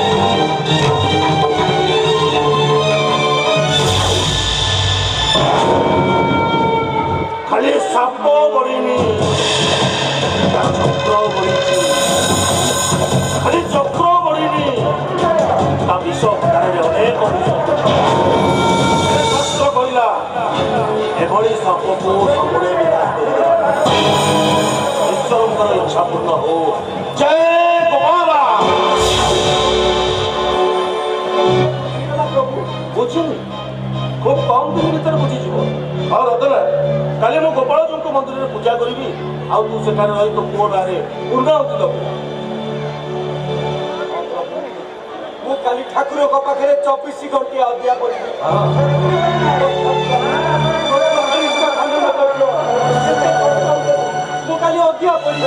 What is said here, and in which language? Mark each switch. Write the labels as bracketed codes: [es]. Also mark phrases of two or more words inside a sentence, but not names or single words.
[or] ଖାଲି ସାପ ବଢ଼ିନି ଚକ୍ର ବଢ଼ିଛି, ଖାଲି ଚକ୍ର ବଢ଼ିନି ତା ବିଷ ଭଣ୍ଡାରରେ ଅନେକ ଶାସ୍ତ୍ର କହିଲା ଏଭଳି ସାପକୁ ସବୁବେଳେ ବିନାଶ କରିଦେବା। ଈଶ୍ୱରଙ୍କର ଇଚ୍ଛା ପୂର୍ଣ୍ଣ ହଉ। ଜୟ ଗୋପାଳ। ବୁଝୁନି ଖୁବ କମ ଦିନ ଭିତରେ ବୁଝିଯିବ। ଆଉ ରତନା କାଲି ମୁଁ ଗୋପାଳଜୀଙ୍କ ମନ୍ଦିରରେ ପୂଜା କରିବି, ଆଉ ତୁ ସେଠାରେ ରହି ତୋ ପୁଅ ନାଁରେ ପୂର୍ଣ୍ଣାହୁତି ଦେବୁ। ମୁଁ କାଲି ଠାକୁରଙ୍କ ପାଖରେ 24 ଘଣ୍ଟିଆ ଅଧିଆ କରିବି। ମୁଁ କାଲି ଅଧିଆ କରିବି।